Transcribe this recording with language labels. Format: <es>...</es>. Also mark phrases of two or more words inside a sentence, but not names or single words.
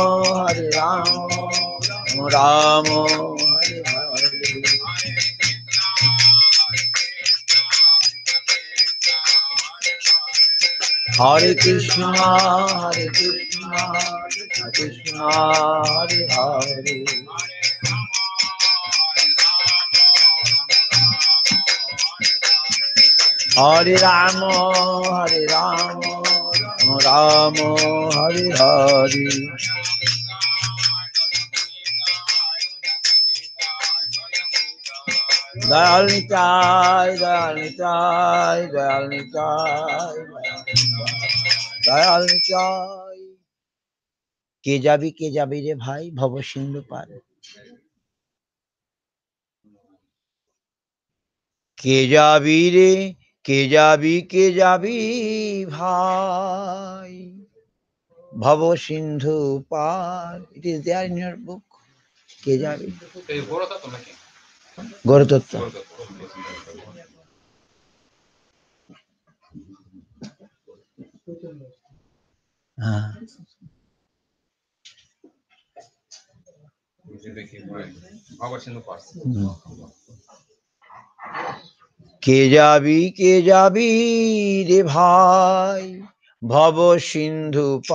<sa>राम हरे हरे हरे कृष्ण कृष्ण हरे हरे हरे राम राम हरे हरे</sa> <bn>Dayal Nitai কে যাবি রে ভাই ভব সিন্ধু পার কে যাবি রে কে যাবি ভাই ভব সিন্ধু পার</bn> <en>it is there in your book</en> <bn>কে যাবি গৌরতত্ত্ব হ্যাঁ কে যাবি রে ভাই ভব সিন্ধু</bn>